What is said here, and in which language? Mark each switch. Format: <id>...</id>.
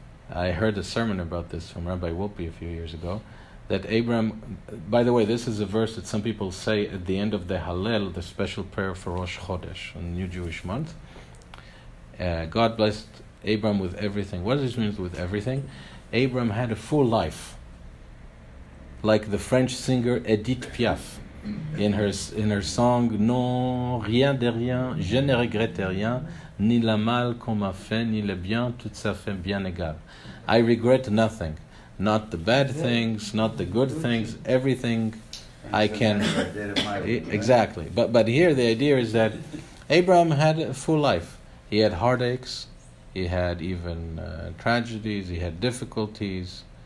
<en>I heard a sermon about this from Rabbi Wolpe a few years ago, that Abraham, by the way, this is a verse that some people say at the end of the Hallel, the special prayer for Rosh Chodesh, a new Jewish month. God blessed Abraham with everything. What does this mean with everything? Abraham had a full life, like the French singer Edith Piaf in her song</en> <fr>Non rien de rien, je ne regrette rien, ni la mal qu'on m'a fait, ni le bien, tout ça fait bien égal.</fr> <en>I regret nothing, not the bad things, not the good things, everything I can. Exactly. But here the idea is that Abraham had a full life. He had heartaches, he had even tragedies, he had difficulties.</en>